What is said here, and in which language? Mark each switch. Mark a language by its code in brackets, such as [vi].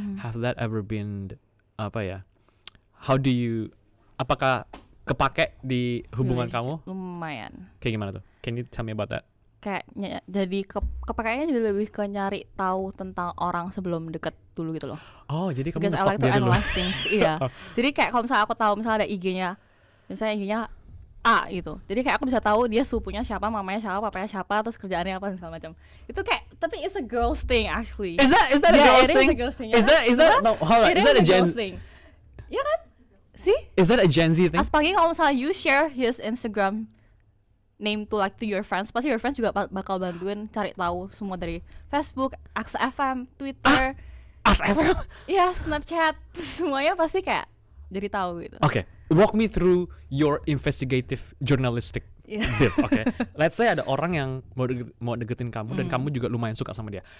[en] Have that ever been How do you? [id] Apakah kepake di hubungan kamu? Lumayan. Kayak gimana tuh? [en] Can you tell me about that? [id] Kayak jadi kepakainya jadi lebih ke nyari tahu tentang orang sebelum deket dulu gitu loh. Oh, jadi kamu [en] Because I like to analyze things. [id] Iya. Jadi kayak kalau misalnya aku tahu misalnya ada IG-nya, misalnya IG-nya A gitu. Jadi kayak aku bisa tahu dia sepupunya siapa, mamanya siapa, papanya siapa, terus kerjaannya apa dan segala macam. Itu kayak tapi [en] it's a girls thing actually. Is that a girls thing? Is that no, hold on. Is that a Gen Z thing? [id] Iya kan? [en] See? Is that a Gen Z thing? [id] Apalagi kalau misalnya [en] you share his Instagram name to your friends, [id] pasti [en] your friends [id] juga bakal bantuin cari tahu semua dari Facebook, AXFM, Twitter, AXFM? Iya, Snapchat, semuanya pasti kayak jadi tahu gitu. [en] Okay, walk me through your investigative journalistic bit. Okay, let's say [id] ada orang yang mau deketin kamu dan kamu juga lumayan suka sama dia.